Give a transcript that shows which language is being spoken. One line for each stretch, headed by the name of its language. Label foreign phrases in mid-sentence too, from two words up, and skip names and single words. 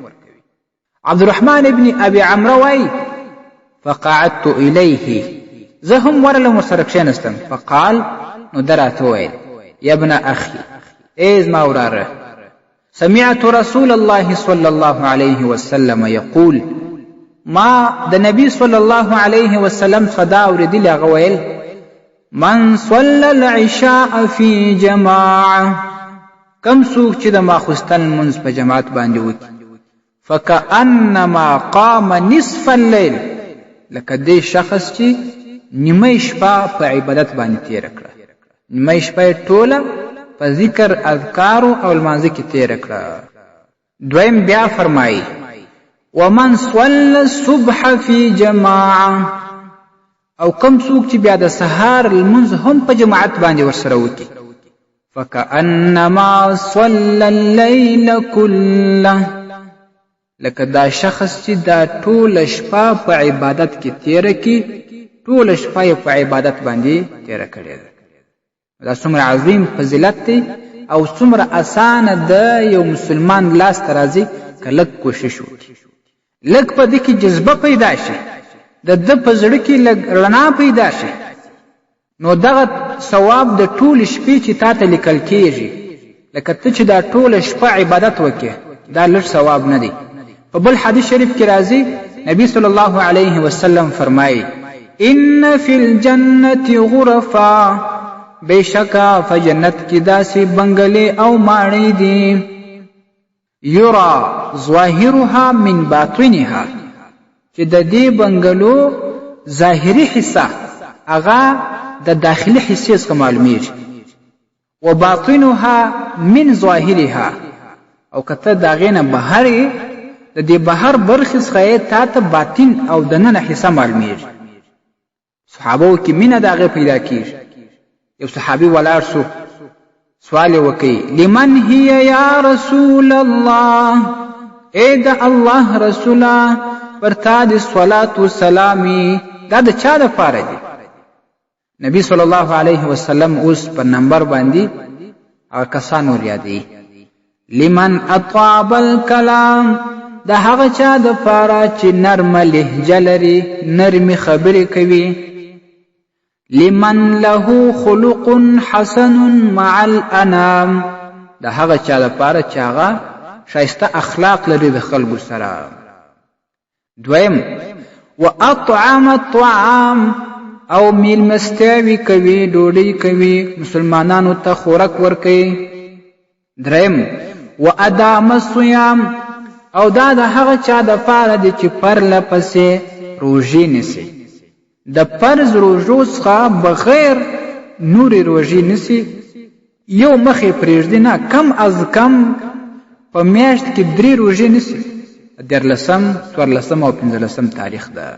Pashto: عبدالرحمن ابن ابي عمرو وایي
Arabic: فقعدت الیه
Pashto: زه هم ورلم ورسره کښېنستم. فقال نو ده راته وویل
Arabic: یا ابن اخي
Pashto: ای زما وراره
Arabic: سمعت رسول الله صلی الله علیه وسلم یقول
Pashto: ما د نبی
Arabic: صلی الله علیه وسلم
Pashto: څخه دا اورېدلي هغه ویل
Arabic: من صلى العشاء في جماعه
Pashto: کم څوک چې د ماخوستن لمونځ په جماعت باندې وکړي
Arabic: فکأنما قام نصف الليل
Pashto: لکه دې شخص چې نیمه شپه په عبادت باندې تېره کړه. نیمه شپه یې ټوله په ذکر اذکارو او لمانځه کې تېره کړه. دویم بیا فرمایي
Arabic: ومن صلى الصبح في جماعه
Pashto: او کم څوک چې بیا د سهار لمونځ هم په جماعت باندې ورسره وکړي
Arabic: فکأنما صلى الليل كله
Pashto: لکه دا شخص چې دا ټوله شپه په عبادت کې تېره کړي ټوله شپه یې په عبادت باندې تېره کړې ده. دا څومره عظیم فضیلت دی او څومره اسانه د یو مسلمان لاس ته راځي که لږ کوشش وکړي لږ په دې کې جذبه پیدا شي د ده په زړه کې لږ رڼا پیدا شي نو دغه ثواب د ټولې شپې چې تا ته لیکل کېږي لکه ته چې دا ټوله شپه عبادت وکړې دا لږ ثواب نه دی. په بل حدیث شریف کې راځي نبی
Arabic: صلی الله علیه وسلم
Pashto: فرمایي
Arabic: ان فی الجنة غرفا
Pashto: بشکا فجنت کې داسې بنګلې او ماڼۍ دي
Arabic: یرا ظاهرها من باطنها
Pashto: چې د دې بنګلو ظاهري حصہ هغه د داخلي حصې څخه معلومیږي
Arabic: و باطنها من ظاهرها
Pashto: او کته د هغې نه بهر د دې بهر برخې څخه یې تا ته باطن او دننه حصہ معلومیږي. صحابو کې مینه د هغې پیدا کېږي. یو صحابي ولاړ شو سوال یې وکړي
Arabic: لمن هي یا رسول الله
Pashto: ای د الله رسوله پر تا د صلات وسلامي دا د چا دپاره دی؟ نبی
Arabic: صلی الله علیه وسلم
Pashto: اوس په نمبر باندې هغه کسان ور یادوي
Arabic: لمن اطاب الکلام
Pashto: د هغه چا دپاره چې نرمه لهجه لري نرمې خبرې کوي
Arabic: لمن له خلق حسن مع الانام
Pashto: د هغه چا دپاره چې هغه ښایسته اخلاق لري د خلکو سره. دویم
Arabic: واطعم الطعام
Pashto: او میلمستیاوي کوي ډوډۍ کوي مسلمانانو ته خوراک ورکوي. دریم
Arabic: وادام الصيام
Pashto: او دا د هغه چا دپاره دی چې پرله پسې روژې نیسي د فرض روژو څخه بغیر نورې روژې نیسي یو مخې پرېږدي نه کم از کم په میاشت کې 3 روژې نیسي 14 14 او 15 تاریخ ده.